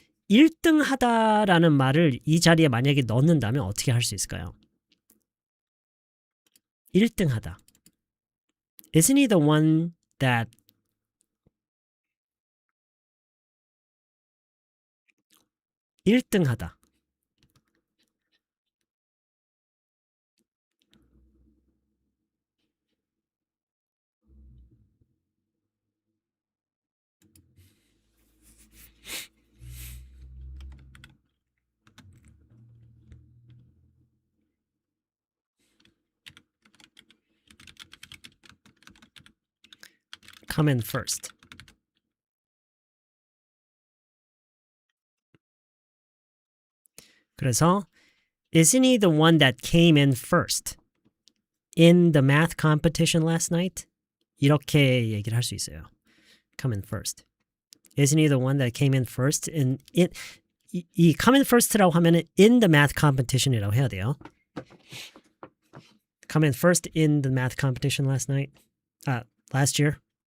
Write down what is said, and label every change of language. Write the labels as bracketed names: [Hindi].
[Korean] 1등 하다라는 말을 이 자리에 만약에 넣는다면 어떻게 할 수 있을까요? 1등 하다. [English] Isn't he the one that (1등) 하다. come in first. 그래서 isn't he the one that came in first in the math competition last night? [Korean] 이렇게 얘기를 할 수 있어요. [English] come in first. Isn't he the one that came in first in 이 come in first [Korean] 라고 하면은 [English] in the math competition [Korean] 이라고 해야 돼요. [English] come in first in the math competition last year.